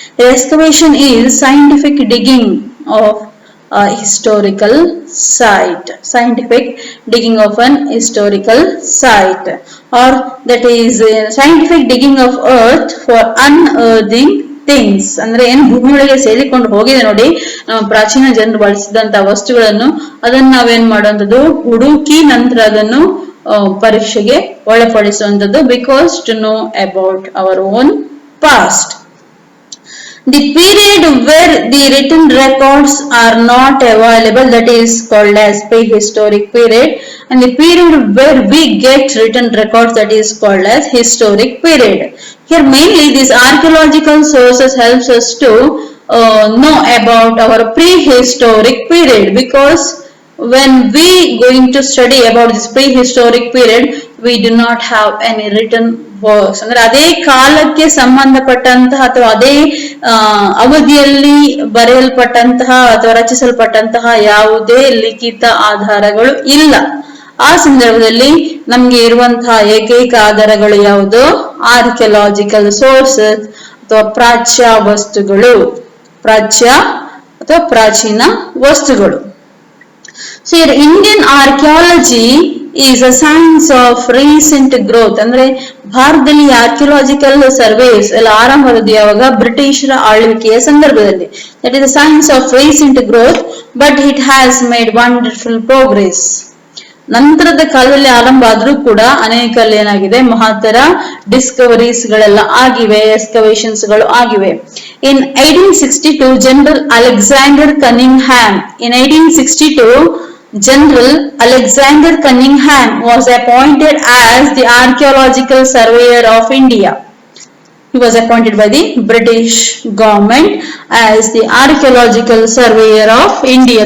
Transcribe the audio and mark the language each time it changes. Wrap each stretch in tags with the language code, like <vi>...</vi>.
<en>Excavation is scientific digging of a historical site. Scientific digging of an historical site, or that is scientific digging of earth for unearthing things.</en> <kn>ಅಂದ್ರೆ ಏನು ಭೂಮಿಯೊಳಗೆ ಸೇರಿಕೊಂಡು ಹೋಗಿದೆ ನೋಡಿ, ನಮ್ಮ ಪ್ರಾಚೀನ ಜನರು ಬಳಸಿದಂತ ವಸ್ತುಗಳನ್ನು ಅದನ್ನ ನಾವೇನ್ ಮಾಡುವಂಥದ್ದು, ಹುಡುಕಿ ನಂತರ ಅದನ್ನು ಪರೀಕ್ಷೆಗೆ ಒಳಪಡಿಸುವಂಥದ್ದು.</kn> <en>Because to know about our own past. The period where the written records are not available, that is called as prehistoric period, and the period where we get written records, that is called as historic period. Here mainly these archaeological sources helps us to know about our prehistoric period, because when we going to study about this prehistoric period, we do not have any written works.</en> <kn>ಅಂದ್ರೆ ಅದೇ ಕಾಲಕ್ಕೆ ಸಂಬಂಧಪಟ್ಟಂತಹ ಅಥವಾ ಅದೇ ಅವಧಿಯಲ್ಲಿ ಬರೆಯಲ್ಪಟ್ಟಂತಹ ಅಥವಾ ರಚಿಸಲ್ಪಟ್ಟಂತಹ ಯಾವುದೇ ಲಿಖಿತ ಆಧಾರಗಳು ಇಲ್ಲ. ಆ ಸಂದರ್ಭದಲ್ಲಿ ನಮ್ಗೆ ಇರುವಂತಹ ಏಕೈಕ ಆಧಾರಗಳು ಯಾವುದು? ಆರ್ಕಿಯಾಲಜಿಕಲ್ ಸೋರ್ಸಸ್ ಅಥವಾ ಪ್ರಾಚ್ಯ ವಸ್ತುಗಳು, ಪ್ರಾಚ್ಯ ಅಥವಾ ಪ್ರಾಚೀನ ವಸ್ತುಗಳು.</kn> <en>So here Indian archaeology is a science of recent growth.</en> <kn>ಅಂದ್ರೆ ಭಾರತದಲ್ಲಿ ಆರ್ಕಿಯಾಲಜಿಕಲ್ ಸರ್ವೇಸ್ ಎಲ್ಲ ಆರಂಭವಾದದ್ದು ಯಾವಾಗ? ಬ್ರಿಟಿಷರ ಆಳ್ವಿಕೆಯ ಸಂದರ್ಭದಲ್ಲಿ.</kn> <en>That is a science of recent growth, but it has made wonderful progress.</en> <kn>ನಂತರದ ಕಾಲದಲ್ಲಿ ಆರಂಭ ಆದ್ರೂ ಕೂಡ ಅನೇಕ ಏನಾಗಿದೆ? ಮಹತ್ತರ ಡಿಸ್ಕವರೀಸ್ ಗಳೆಲ್ಲ ಆಗಿವೆ, ಎಕ್ಸ್ಕವೇಷನ್ಸ್ ಗಳು ಆಗಿವೆ.</kn> <en>In 1862 General Alexander Cunningham, in 1862 General Alexander Cunningham was appointed as the Archaeological Surveyor of India. He was appointed by the British government as the Archaeological Surveyor of India.</en>